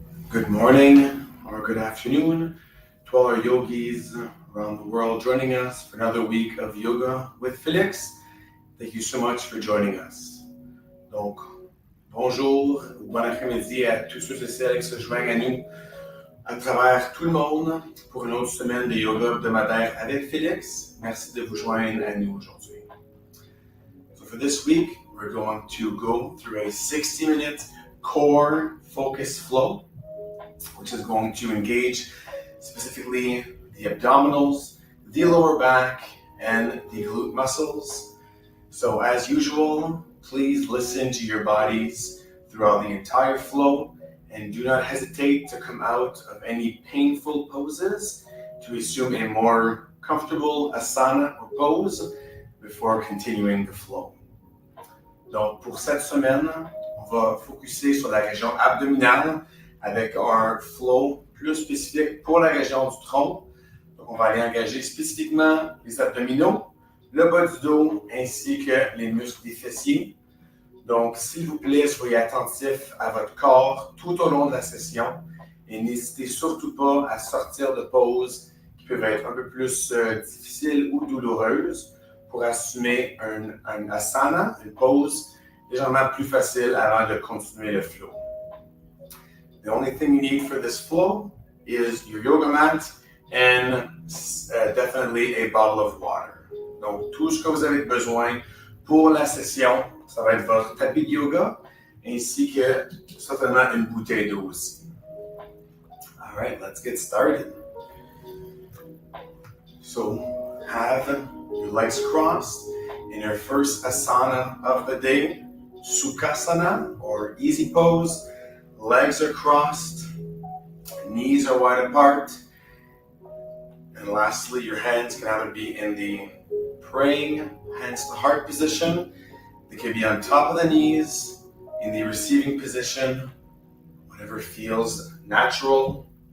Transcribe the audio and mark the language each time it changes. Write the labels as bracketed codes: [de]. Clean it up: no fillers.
[en] Good morning or good afternoon to all our yogis around the world joining us for another week of yoga with Félix. Thank you so much for joining us. [fr] Donc, bonjour ou bon après-midi à tous ceux et celles qui se joignent à nous à travers tout le monde pour une autre semaine de yoga hebdomadaire avec Félix. Merci de vous joindre à nous aujourd'hui. [en] So for this week, we're going to go through a 60-minute core focus flow, which is going to engage specifically the abdominals, the lower back, and the glute muscles. So as usual, please listen to your bodies throughout the entire flow and do not hesitate to come out of any painful poses to assume a more comfortable asana or pose before continuing the flow. [fr] Donc pour cette semaine, on va focuser sur la région abdominale avec un flow plus spécifique pour la région du tronc. Donc, on va aller engager spécifiquement les abdominaux, le bas du dos, ainsi que les muscles des fessiers. Donc, s'il vous plaît, soyez attentifs à votre corps tout au long de la session et n'hésitez surtout pas à sortir de poses qui peuvent être un peu plus difficiles ou douloureuses pour assumer un asana, une pose légèrement plus facile avant de continuer le flow. [en] The only thing you need for this flow is your yoga mat and definitely a bottle of water. [fr] Donc, tout ce que vous avez besoin pour la session, ça va être votre tapis de yoga ainsi que certainement une bouteille d'eau aussi. [en] All right, let's get started. So, have your legs crossed in your first asana of the day, Sukhasana or easy pose. Legs are crossed, knees are wide apart, and lastly, your hands can either be in the praying hands to heart position, they can be on top of the knees, in the receiving position, whatever feels natural.